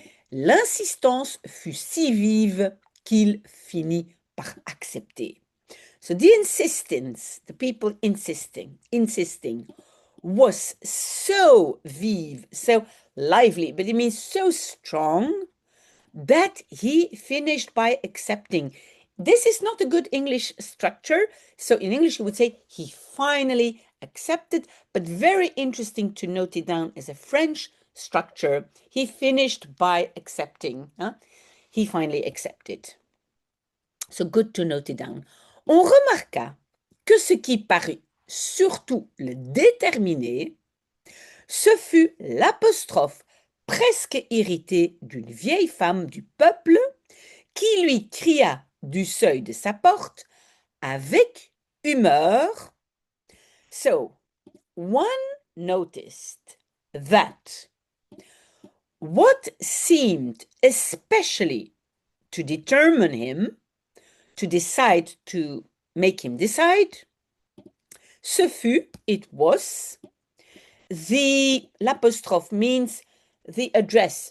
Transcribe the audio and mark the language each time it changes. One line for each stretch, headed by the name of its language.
French: L'insistance fut si vive qu'il finit par accepter.
English: So the insistence, the people insisting, was so vive, so lively, but it means so strong that he finished by accepting. This is not a good English structure. So in English, you would say he finally accepted, but very interesting to note it down as a French structure. He finished by accepting. He finally accepted. So good to note it down.
French: On remarqua que ce qui parut surtout le déterminer, ce fut l'apostrophe presque irritée d'une vieille femme du peuple qui lui cria du seuil de sa porte avec humeur.
English: So, one noticed that what seemed especially to determine him, to make him decide, it was, l'apostrophe means the address.